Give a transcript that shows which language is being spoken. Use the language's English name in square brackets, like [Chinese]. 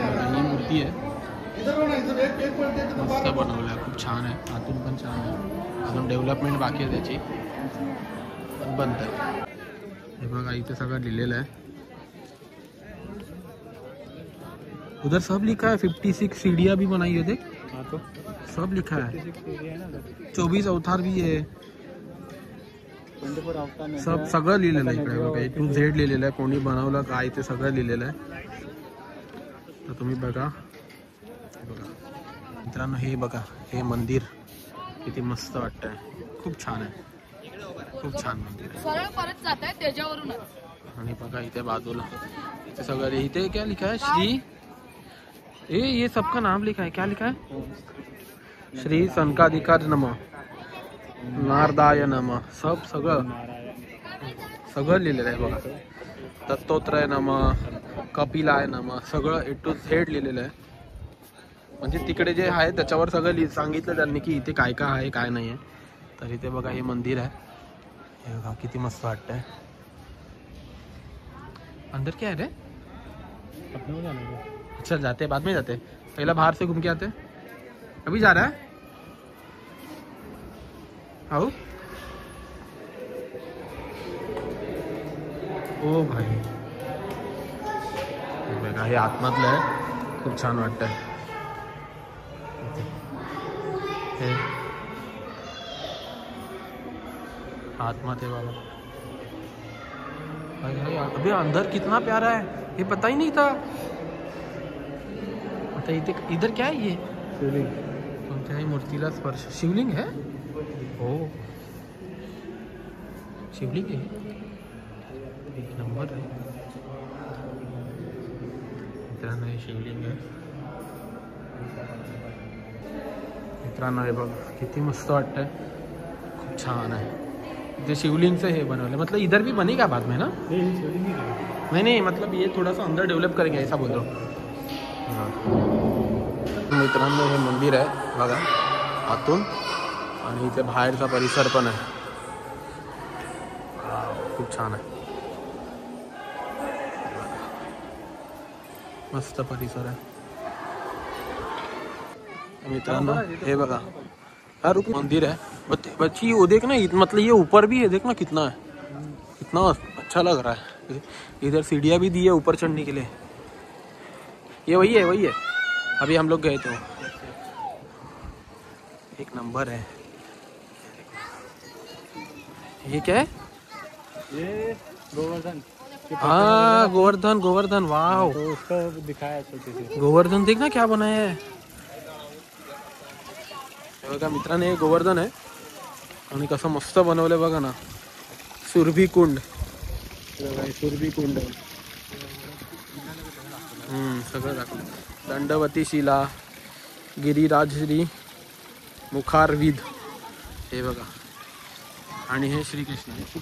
[Marathi] ही मूर्ती आहे, मस्त बनवलं आहे, खूप छान आहे। आतून पण छान आहे, अजून डेव्हलपमेंट बाकी आहे त्याची, पण बंद आहे। हे बघा इथे सगळं लिहिलेलं आहे। [Hindi] उधर सब लिखा है 56 सीढ़ियाँ भी बनाई है देख। हाँ तो सब लिखा है, 24 अवतार भी आहे, 24 अवतार [Marathi] सब सगळं लिहिलेलं आहे इकडे बघा, A to Z लिहिलेलं आहे, कोणी बनवलं काय ते सगळं लिहिलेलं आहे. तर तुम्ही बघा. मित्रांनो हे बघा, हे मंदिर किती मस्त वाटतंय, खूप छान आहे, खूप छान मंदिर आहे. सरळ परत जात आहे त्याच्यावरूनच. आणि बघा इथे बाजूला इथे सगळं इथे [Hindi] क्या लिखा है, श्री ये सबका नाम लिखा है, [Marathi] क्या लिखा है, श्री सनकाधिकार नमः, नारदाय नमः, सगळं लिहिलेलं आहे बघा. दत्तोत्रय नमः, कपिलाय नमः, सगळं A to Z लिहिलेलं आहे. म्हणजे तिकडे जे आहे त्याच्यावर सगळं सांगितलं त्यांनी की इथे काय काय आहे काय नाही आहे. तर इथे बघा हे मंदिर आहे, हे बघा किती मस्त वाटतंय. [Hindi] अंदर क्या है रे, अपने को जाना है. चल जाते बाद में जाते, पहला बाहर से घूम के आते. अभी जा रहा है आओ. [Marathi] ओ भाई बघा हे आतमधलं आहे, खूप छान वाटतंय. हे आतमध्ये बाबा, [Hindi] अबे अंदर कितना प्यारा है, ये पता ही नहीं था. आता इधर क्या है, ये शिवलिंग, [Marathi] कोणत्याही मूर्तीला स्पर्श, [Hindi] शिवलिंग है. [Marathi] हो शिवलिंग आहे, एक नंबर आहे मित्रांनो, हे शिवलिंग आहे मित्रांनो. हे बघ किती मस्त वाटतंय, खूप छान आहे. ते शिवलिंगचं हे बनवलं, [Hindi] मतलब इधर भी बनेगा बाद में ना. शिवलिंग नहीं मतलब ये थोड़ा सा अंदर डेवलप करेंगे ऐसा बोल रहा हूँ. [Marathi] मित्रांनो हे मंदिर आहे बघा आतून, आणि इथे बाहेरचा परिसर पण आहे, खूप छान आहे, मस्त परिसर आहे मित्रांनो. हे बघा हा [Hindi] रुक मंदिर है बच्ची, वो देख ना, मतलब ये ऊपर भी है, देख ना कितना है, कितना अच्छा लग रहा है. इधर सीढ़ियाँ भी दी है ऊपर चढ़ने के लिए. ये वही है अभी हम लोग गए थे, एक नंबर है. ये क्या है, ये गोवर्धन. हाँ गोवर्धन वाह, तो उसका दिखाया छोटे से. गोवर्धन देखना क्या बनाया है. [Marathi] बघा मित्रांनो हे गोवर्धन आहे, आणि कसं मस्त बनवलंय बघा ना. सुरभी कुंड, सुरभी कुंड सगळं दाखवलं. दंडवती शिला, गिरिराजश्री, मुखारविद, हे बघा. आणि हे श्रीकृष्ण